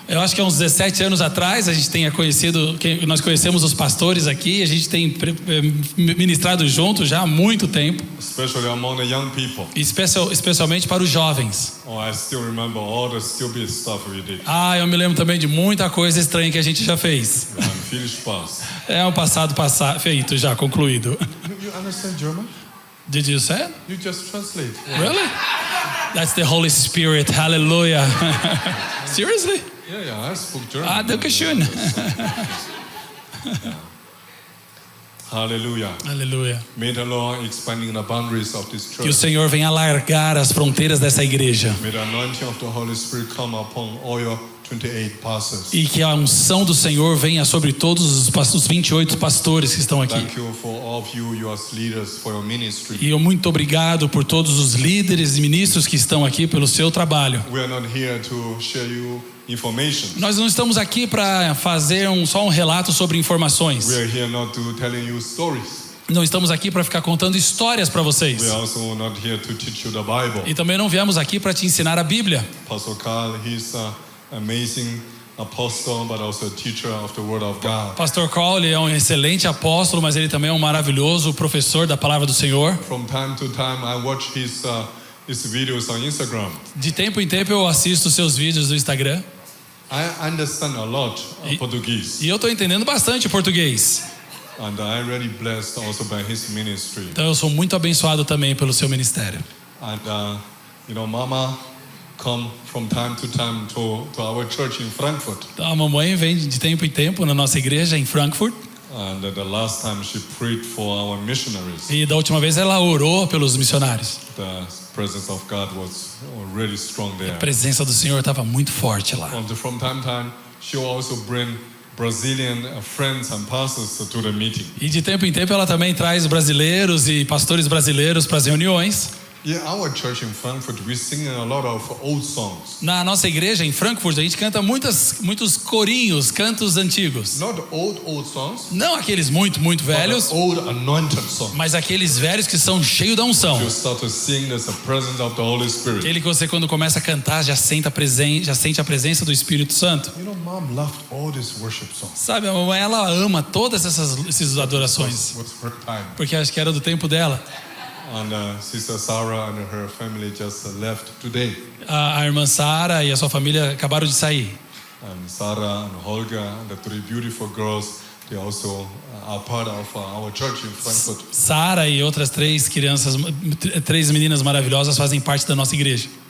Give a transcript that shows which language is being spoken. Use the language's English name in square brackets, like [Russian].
[Portuguese] Eu acho que há uns 17 anos atrás nós conhecemos os pastores aqui, a gente tem ministrado juntos já há muito tempo. [English] Especially among the young people. [Portuguese] Especialmente para os jovens. [English] Oh, I still remember all the stupid stuff we did. [Portuguese] Eu me lembro também de muita coisa estranha que a gente já fez. [English] Unfinished past. [Portuguese] É um passado feito, já concluído. [English] You understand German? Did you say it? You just translate. Really? That's the Holy Spirit. Hallelujah. Seriously? Yeah, I spoke German. [German] Danke schön. [English] Hallelujah. [Portuguese] Aleluia. [English] May the Lord expanding the boundaries of this church. [Portuguese] Que o Senhor venha alargar as fronteiras dessa igreja. [English] May the anointing of the Holy Spirit come upon all your 28 pastors. [Portuguese] E que a unção do Senhor venha sobre todos os 28 pastores que estão aqui. [English] Thank you for all of you as leaders for your ministry. [Portuguese] E eu muito obrigado por todos os líderes e ministros que estão aqui pelo seu trabalho. [English] We are not here to share you information. [Portuguese] Nós não estamos aqui para fazer só um relato sobre informações. [English] We are here not to telling you stories. [Portuguese] Não estamos aqui para ficar contando histórias para vocês. [English] We are also not here to teach you the Bible. [Portuguese] E também não viemos aqui para te ensinar a Bíblia. [English] Pastor Karl, he's amazing apostle, but also a teacher of the Word of God. [Portuguese] Pastor Carl, ele é um excelente apóstolo, mas ele também é um maravilhoso professor da palavra do Senhor. [English] From time to time, I watch his videos on Instagram. [Portuguese] De tempo em tempo eu assisto seus vídeos do Instagram. [English] I understand a lot of Portuguese. [Portuguese] E eu estou entendendo bastante português. [English] And I'm really blessed also by his ministry. [Portuguese] Então eu sou muito abençoado também pelo seu ministério. [English] And Mama come from time to time to our church in Frankfurt. [Portuguese] Então a mamãe vem de tempo em tempo na nossa igreja em Frankfurt. [English] And the last time she prayed for our missionaries. [Portuguese] E da última vez ela orou pelos missionários. [English] The presence of God was really strong there. [Portuguese] A presença do Senhor estava muito forte lá. [English] And from time to time, she will also bring Brazilian friends and pastors to the meeting. [Portuguese] E de tempo em tempo ela também traz brasileiros e pastores brasileiros para as reuniões. [English] Yeah, our church in Frankfurt, we sing a lot of old songs. [Portuguese] Na nossa igreja em Frankfurt a gente canta muitos corinhos, cantos antigos. [English] Not old songs. [Portuguese] Não aqueles muito velhos, [English] but old anointed songs. [Portuguese] mas aqueles velhos que são cheios da unção. [English] You start to sing, there's a presence of the Holy Spirit. [Portuguese] Aquele que você quando começa a cantar já sente a presença do Espírito Santo. [English] You know, Mom loved all these worship songs. [Portuguese] Sabe, a mamãe ela ama todas essas adorações. [English] What's her time? [Portuguese] Porque acho que era do tempo dela. [English] And Sister Sarah and her family just left today. [Portuguese] A irmã Sara e a sua família acabaram de sair. [English] And Sarah and Holga and the three beautiful girls, they also are part of our church in Frankfurt. [Portuguese] Sara e outras três meninas maravilhosas fazem parte da nossa igreja.